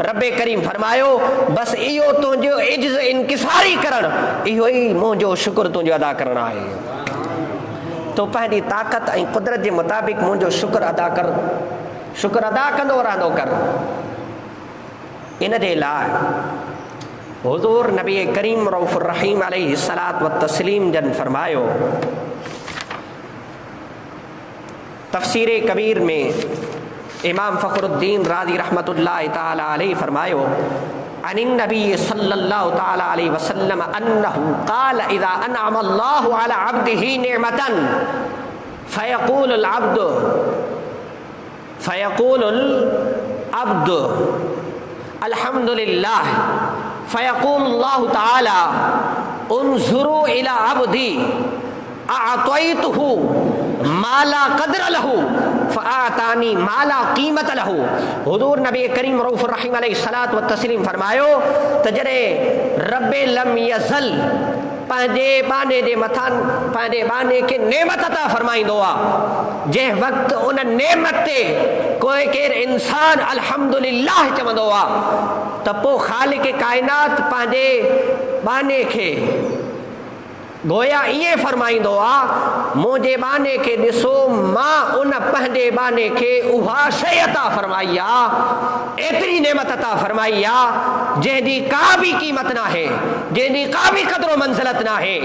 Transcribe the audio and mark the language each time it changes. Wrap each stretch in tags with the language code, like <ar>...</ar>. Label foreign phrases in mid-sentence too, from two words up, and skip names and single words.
<sd>रब्बे करीम फरमायो बसि इहो तुंहिंजो इज्ज़ इनकिसारी करणु, इहो ई मुंहिंजो शुक्र तुंहिंजो अदा करणु आहे। तो पंहिंजी ताक़त ऐं कुदरत जे मुताबिक़ मुंहिंजो शुक्र अदा कर, शुक्र अदा कंदो रहंदो कर। इन जे लाइ हुज़ूर</sd> <ar>نبي كريم رؤوف رحيم عليه الصلاة والتسليم</ar> <sd>जन फरमायो, तफसीर कबीर में इमाम फ़खरुद्दीन राज़ी रहमतुल्लाहि ताला अलैहि फरमायो</sd> <ar>أن النبي صلى الله تعالى عليه وسلم أنه قال إذا أنعم الله على عبده نعمة فيقول العبد الحمد لله فيقول الله تعالى انظروا إلى عبدي أعطيته ما لا قدر له فأعطاني ما لا قيمة له.</ar> <sd>हुज़ूर</sd> <ar>نبي كريم رؤوف رحيم عليه الصلاة والتسليم</ar> <sd>फरमायो त जॾहिं</sd> <ar>رب لم يزل</ar> <sd>पंहिंजे बाने जे मथां पंहिंजे बाने खे नेमत अता फरमाईंदो आहे। जंहिं वक़्तु उन नेमत ते कोई केरु इंसान अल्हम्दुलिल्लाह चवंदो आहे त पोइ ख़ालिक़ काइनात पंहिंजे बाने खे गोया ईअं फरमाईंदो आहे, मुंहिंजे बाने खे ॾिसो, मां उन पंहिंजे बाने खे उहा शइ अता फरमाई आहे, एतिरी नेमत अता फरमाई आहे जंहिंजी का बि क़ीमत न आहे, जंहिंजी का बि क़दुरु मंज़िलत न आहे।</sd>